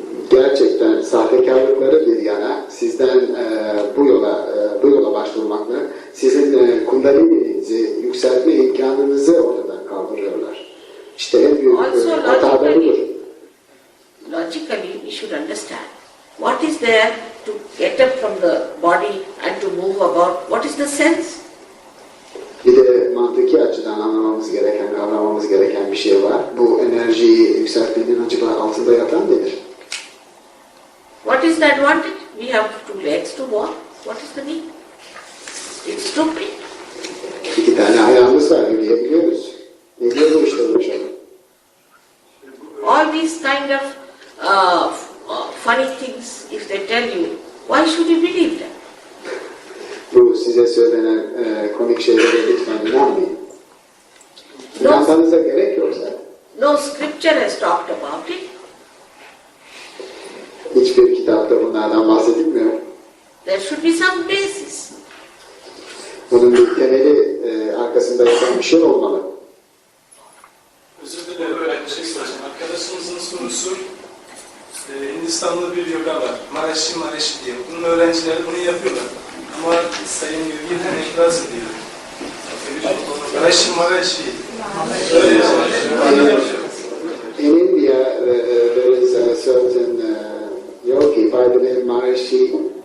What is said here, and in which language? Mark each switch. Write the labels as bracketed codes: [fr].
[tr] Gerçekten sahtekarlıkları bir yana sizden bu yola başvurmakla sizin kundalini'nizi yükseltme imkanınızı ortadan kaldırıyorlar. İşte en büyük hata da budur. [en] Logically, we should understand what is there to get up from the body and to move about. What is the sense? [tr] Bir de mantıki açıdan anlamamız gereken, kavramamız gereken bir şey var. Bu enerjiyi yükseltmenin acaba altında yatan nedir? [en] What is the advantage? We have 2 legs to walk. What is the need? It's stupid. [tr] 2 tane ayağımız var, yürüyebiliyoruz. Ne diyor bu işte uğraşalım? [en] All these kind of funny things, if they tell you, why should you believe them? [tr] Bu size söylenen komik şeylere lütfen inanmayın. İnanmanıza gerek yok zaten. [en] No scripture has talked about it. [tr] Hiçbir kitapta bunlardan bahsedilmiyor. [en] There should be some basis. [tr] Bunun bir temeli arkasında yatan bir şey olmalı. Özür dilerim, ben bir şey soracağım. Arkadaşımızın sorusu, Hindistanlı bir yoga var. Marashi diye. Bunun öğrencileri bunu yapıyorlar. Ama Sayın Yürgün'den itiraz ediyor. Marashi. Öyle yazıyor. [en] In India, there is a certain yogi by the name Maharishi.